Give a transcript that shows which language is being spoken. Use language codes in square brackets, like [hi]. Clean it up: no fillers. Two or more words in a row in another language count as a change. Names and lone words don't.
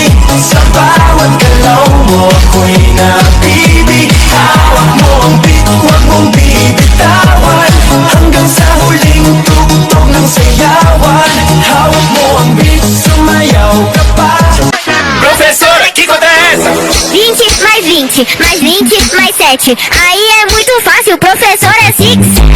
[tl] Sa bawat galaw mo ako'y napibig. Hawak mo ang beat, huwag mong bibitawan hanggang sa huling tugtog ng sayawan. Hawak mo ang beat, sumayaw ka pa. [pt] Professor Kiko Tessa! 20 mais 20, mais 20, mais 7. Aí é muito fácil, professor é 6.